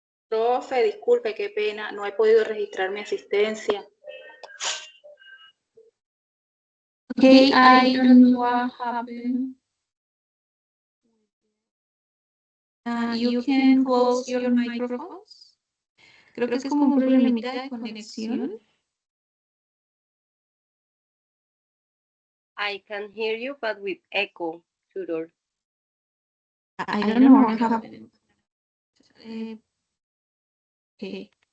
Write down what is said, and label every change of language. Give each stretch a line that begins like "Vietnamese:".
Spanish: Profe, disculpe, qué pena, no he podido registrar mi asistencia.
English: Okay, I don't know what happened. You can close your microphones.
Spanish: Creo que es como un problemita de conexión.
English: I can hear you, but with echo, tutor. I don't know what happened. Okay.